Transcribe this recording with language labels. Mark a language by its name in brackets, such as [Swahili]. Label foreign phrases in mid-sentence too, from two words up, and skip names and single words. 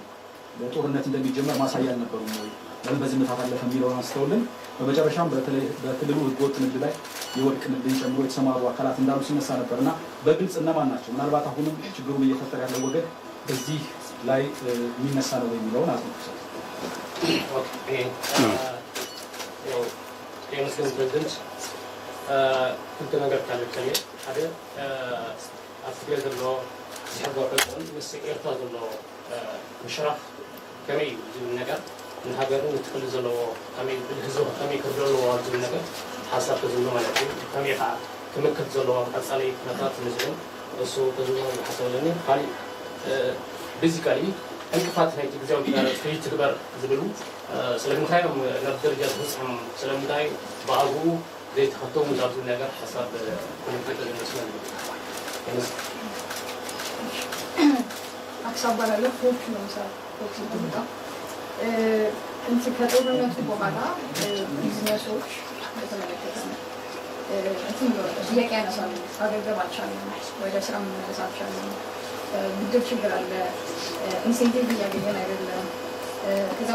[Amharic] ለጦርነት እንደሚጀመር ማሳያ አልነበሩም ወይ? ለምን በዝምታ ታለፈ የሚለውን አንስተውልን በመጨረሻም በተለይ በክልሉ ህገወጥ ንግድ ላይ የወርቅ ንግድን ጨምሮ የተሰማሩ አካላት እንዳሉ ሲነሳ ነበርና በግልጽ እነማን ናቸው? ምናልባት አሁንም ችግሩን እየፈጠረ ያለው ወገን እዚህ ላይ የሚነሳ ነው የሚለውን አስመልክቷል። [Tigrinya] የመስገን ፕሬዝደንት ክልተ ነገር ካለከለ ሓደ ኣብ ትግራይ ዘሎ ዝሕግር ዕጥቅን ምስ ኤርትራ ዘሎ ምሽራፍ ከመይ እዩ ዝብል ነገር ንሃገርን ንትክሊ ዘለዎ ከመይ ህዝቢ ከመይ ክርድኦ ኣለዎ ዝብል ነገር ሓሳብ ተዝብሎ ማለት እዩ። ከመይ ከዓ ክምክት ዘለዎ ቀፃለይ ኩነታት ንዝብል እሱ ተዝብሎ ሓሳብ ኣለኒ። ካሊእ ቤዚካሊ እንቅፋት ናይቲ ጊዜያዊ አስተዳደር ከይትግበር ዝብሉ ስለምንታይም ናብ ደረጃ ዝፍፅም ስለምንታይ ብኣግኡ ዘይተኸተሙ ዛብዙ ነገር ሓሳብ ኮሚቴ ይመስላል። [Amharic] አክሳብ ባላለሁ ፎርክ ነው ሰው ፎርክ ነው እንት ከጦርነቱ በኋላ ቢዝነሶች በተመለከተ እንትን ጥያቄ ያነሳሉ። አገገብ አልቻለም፣ ወደ ስራ መመለስ አልቻለም፣ ብድር ችግር አለ፣ ኢንሴንቲቭ እያገኘን አይደለም። ከዛ